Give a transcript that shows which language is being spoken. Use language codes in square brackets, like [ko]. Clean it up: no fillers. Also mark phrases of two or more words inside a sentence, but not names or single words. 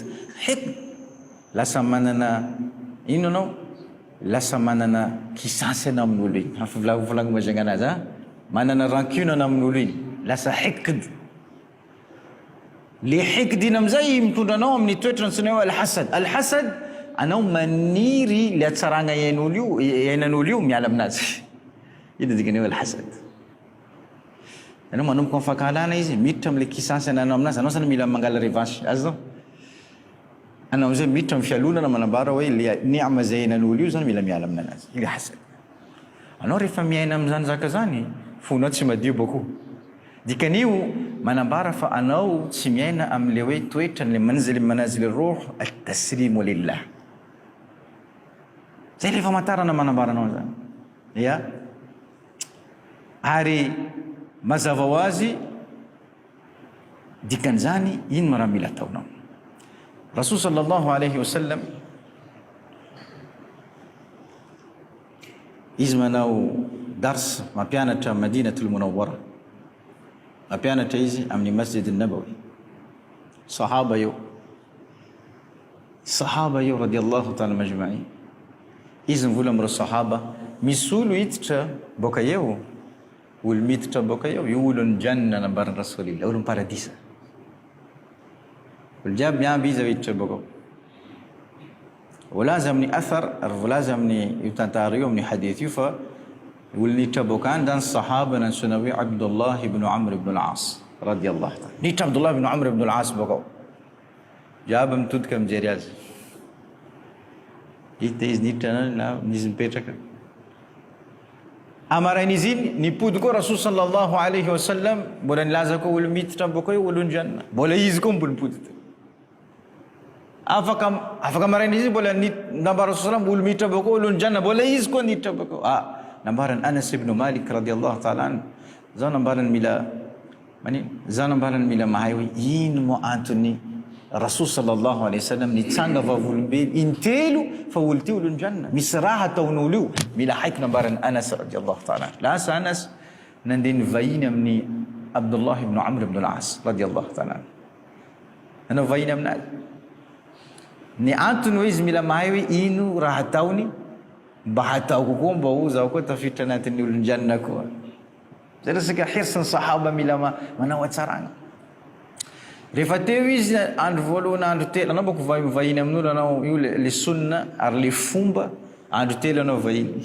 [mg] Hiqd lasa manana ino anao? Lasa manana kisansy anao amin'olo iny. Volagno mazagna anazy, manana rancune anao amin'olo iny. Lasa hiqd. Le hiqd iny amizay mitondra anao amin'ny toetra antsoina hoe al-hasad. Al-hasad, anao maniry le hatsaragna iainan'olo io miala aminazy. Ino dikany hoe al-hasad. Anao manomboka amin'ny fankahalana izy, miditra am'le kisansy ananao aminazy, anao zany mila mangala revanche. Azy zao. Anao amizay miditra amin'ny fialonana manambara hoe le ni'ma zay iainan'olo io zany mila miala aminazy. Io hasad. Anao rehefa miaina am'zany zaka zany, fonao tsy madio bako. Dikan'io manambara fa anao tsy miaina am'le hoe toetra le [ar] منازل الروح التسليم لله. [mg] Zay le famantarana manambara anao zany. Ya. Ary mazava ho azy dikan'izany ino raha mila ataonao. Rasul [ar] صلى الله عليه وسلم [mg] izy manao dars mampianatra Madinatul Munawwara, mampianatra izy amin'ny Masjid an-Nabawi. Sahaba io [ar] رضي الله تعالى أجمعين. [mg] Izy mivola am'ireo sahaba, misy olo hiditra boka eo, olo miditra boka eo, io olo ny janna nambaran'ny Rasulillah, olo ny paradisa. Olo jiaby miamby izy hiditra boka ao. Volaza amin'ny athar, ary volaza amin'ny io tantara io amin'ny hadith io fa olo niditra boka any zany sahaba nantsona hoe Abdullah ibn Amr ibn al-As [ar] رضي الله تعالى. [mg] Niditra Abdullah ibn Amr ibn al-As boka ao. Jiaby mitodika mijery azy. Hita izy niditra na izy mipetraka. Amarain'izy iny nipody koa Rasul [ar] صلى الله عليه وسلم, [mg] mbola nilaza koa olo miditra boka io olo ny janna. Mbola izy koa mbola nipody. Afaka marain'izy iny mbola nambara Rasul sallam olo miditra boka olo ny janna, mbola izy koa niditra boka. Nambaran Anas ibn Malik [ar] رضي الله تعالى عنه. [mg] Zao nambaran mila mahay hoe ino mo antony Rasul [ar] صلى الله عليه وسلم [mg] nitsanga vavolombeny intelo fa olo ty olo ny janna. Misy raha ataon'olo io. Mila haiko nambaran Anas [ar] رضي الله تعالى. [mg] Lasa Anas nandeha nivahiny amin'ny Abdullah ibn Amr ibn al-As [ar] رضي الله تعالى. [mg] Nanao vahiny aminazy. Ny antony hoe izy mila mahay hoe ino raha ataony mba hataoko koa mba ho zaho koa tafiditra anatin'ny olon-janona koa. Zay resaka hirsin'ny sahaba mila manao atsarana. Rehefa teo izy andro voalohany andro telo anao bako vahiny amin'olo anao io le sunna ary le fomba andro telo anao vahiny.